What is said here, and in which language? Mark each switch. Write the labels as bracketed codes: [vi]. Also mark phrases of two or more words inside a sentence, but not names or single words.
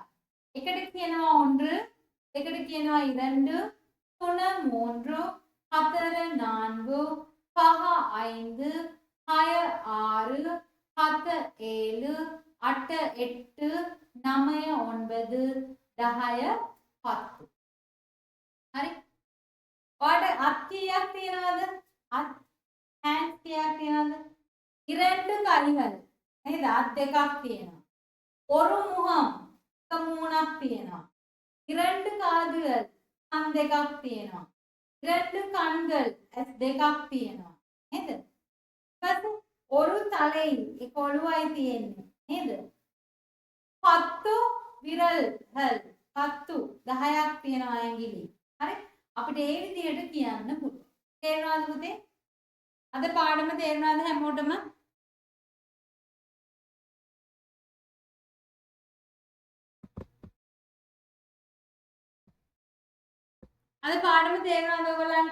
[si] එකට කියනවා ஒன்று, එකට කියනවා 2, 3 3, 4 4, 5 5, 6 6, 7 7, 8 8, 9 9, 10 10. හරි. ඔයාලට අත් කීයක් තියෙනවද? අත් hands කීයක් තියෙනවද? [ta] இரண்டு கைகள். [si] නේද? අත් දෙකක් තියෙනවා. [ta] ஒரு முகம் [si] එක මූණක් තියෙනවා. [ta] இரண்டு காதுகள் [si] කන් දෙකක් තියෙනවා. [ta] இரண்டு கண்கள் [si] ඇස් දෙකක් තියෙනවා. නේද? ඊපස්සේ [ta] ஒரு தலை [si] ඒක ඔළුවයි තියෙන්නේ. නේද? 10 විරල්கள் 10 10ක් තියෙනවා ඇඟිලි. හරි? අපිට ඒ විදිහට කියන්න පුළුවන්. තේරුණාද පුතේ? අද පාඩම තේරුණාද හැමෝටම? අද පාඩම තේරුණාද ඔයගොල්ලන්ට?